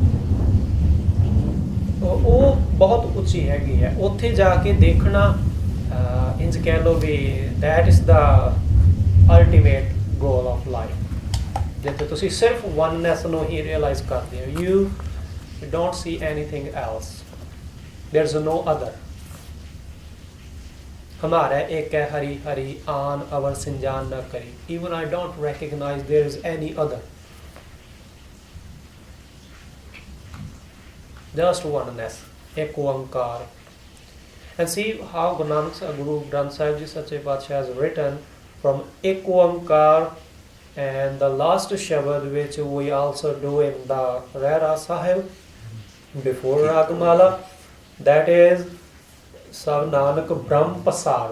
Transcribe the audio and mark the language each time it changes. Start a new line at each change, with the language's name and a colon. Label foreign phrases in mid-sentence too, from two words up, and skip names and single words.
Punjabi: ਉਹ ਬਹੁਤ ਉੱਚੀ ਹੈਗੀ ਹੈ ਉੱਥੇ ਜਾ ਕੇ ਦੇਖਣਾ ਇੰਜ ਕਹਿ ਲਓ ਵੀ
English: that is the ultimate goal of life
Punjabi: ਜਿੱਥੇ ਤੁਸੀਂ ਸਿਰਫ ਵਨਨੈਸ ਨੂੰ ਹੀ ਰਿਅਲਾਈਜ਼ ਕਰਦੇ ਹੋ
English: you don't see anything else there is no other
Punjabi: ਹਮਾਰਾ ਏਕ ਹੈ ਹਰਿ ਹਰਿ ਆਨ ਅਵਰ ਸਿੰਞਾਣ ਨ ਕਰੀ
English: even I don't recognize there is any other just oneness ek oankar and see how Guru Granth Sahib Ji Sache Paatshah has written from ek oankar and the last shabad which we also do in the Rera Sahib before Ragmala that is Sab Nanak Brahm Pasaro.